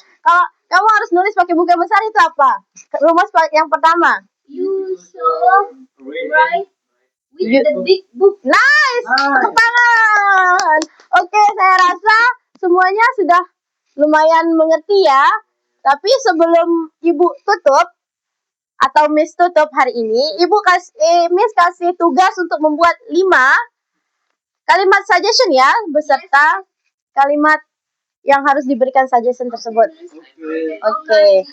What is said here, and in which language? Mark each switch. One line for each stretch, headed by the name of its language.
Indonesian: Kalau kamu harus nulis pakai buku yang besar itu apa? Rumus yang pertama.
English: You should write with the big book.
Indonesian: Nice. Tepuk tangan. Oke, saya rasa semuanya sudah lumayan mengerti ya. Tapi sebelum Ibu tutup atau Miss tutup hari ini, Miss kasih tugas untuk membuat 5 kalimat suggestion ya, beserta kalimat yang harus diberikan suggestion tersebut. Oke.